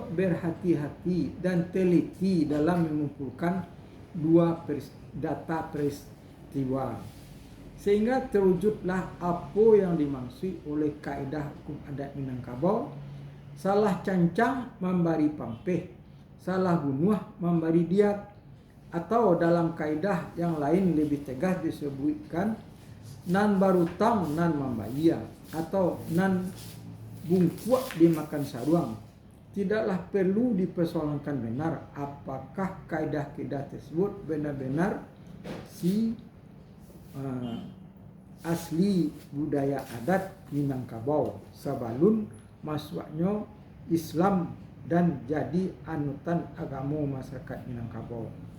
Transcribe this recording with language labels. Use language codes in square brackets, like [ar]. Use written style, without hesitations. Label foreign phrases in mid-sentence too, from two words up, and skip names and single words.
[id] berhati-hati dan teliti dalam mengumpulkan data peristiwa, sehingga terwujudlah apa yang dimaksud oleh kaedah hukum adat Minangkabau: [min] salah cancang memberi pampeh, salah bunuh memberi diat, [id] atau dalam kaedah yang lain lebih tegas disebutkan [min] nan barutang nan membayar atau nan bungkuak dimakan saruang. [id] Tidaklah perlu dipersoalkan benar apakah kaedah-kaedah tersebut benar-benar asli budaya adat Minangkabau sebelum masuknya Islam dan jadi anutan agama masyarakat Minangkabau.